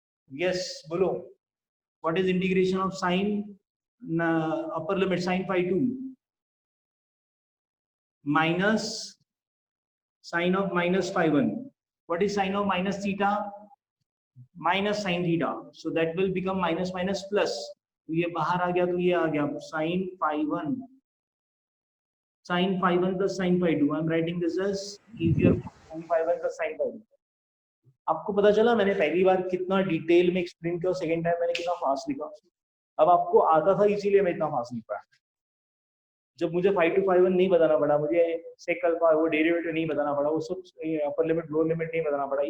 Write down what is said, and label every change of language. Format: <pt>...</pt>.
<en>Yes, bolo. What is integration of sin upper limit sin phi 2 minus sin of minus phi 1. What is sin of minus theta? Minus sin theta. So that will become minus minus plus.</en> <hi>तो ये बाहर आ गया तो ये आ गया sin phi 1.</hi> <en>Sin phi 1 plus sin phi 2. I'm writing this as easier. Sin phi 1 plus sin phi 2.</en> <hi>आपको पता चला मैंने पहली बार कितना डिटेल में एक्सप्लेन किया, सेकेंड टाइम मैंने कितना फास्ट लिखा. अब आपको आता था इसीलिए मैं इतना फास्ट लिख पाया. जब मुझे phi 2 phi 1 नहीं बताना पड़ा, मुझे sec अल्फा वो डेरिवेटिव नहीं बताना पड़ा, वो सब अपर लिमिट लोअर लिमिट नहीं बताना पड़ा.</hi>